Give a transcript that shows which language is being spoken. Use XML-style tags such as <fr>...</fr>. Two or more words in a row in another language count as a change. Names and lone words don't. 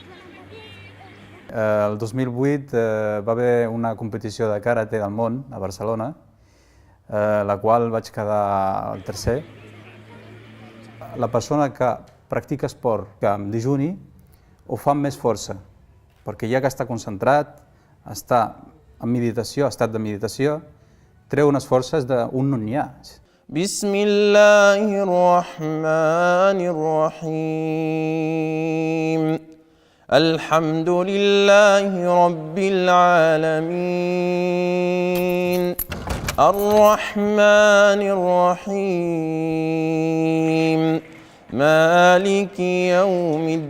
<ca>El 2008 va haver una competició de karate del món a Barcelona, la qual vaig quedar el tercer. La persona que practica esport que amb dijuni ho fa amb més força, perquè ja que està concentrat, està en meditació, estat de meditació, treu unes forces d'un no n'hi ha.</ca> <ar>بسم الله الرحمن الرحيم. الحمد لله رب العالمين الرحمن الرحيم مالك يوم</ar>